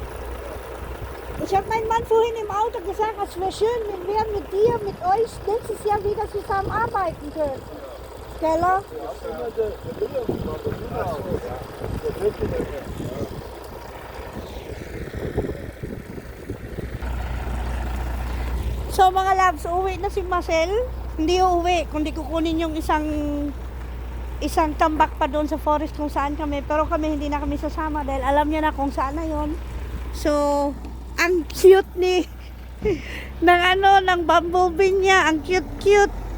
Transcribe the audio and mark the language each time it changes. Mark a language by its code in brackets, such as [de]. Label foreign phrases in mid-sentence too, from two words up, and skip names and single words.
[de] Ich habe meinem Mann vorhin im Auto gesagt, es wäre schön, wenn wir mit dir, mit euch nächstes Jahr wieder zusammenarbeiten können. Gell? Ja, der Wilhelm war der Wilhelm auch. Der Wilhelm. [tl] So mga loves, uwi na si Marcel. Hindi uuwi, kundi kukunin yung isang tambak pa doon sa forest kung saan kami. Pero kami hindi na kami sasama dahil alam niya na kung saan na yon. So, ang cute ng bumblebee niya, ang cute.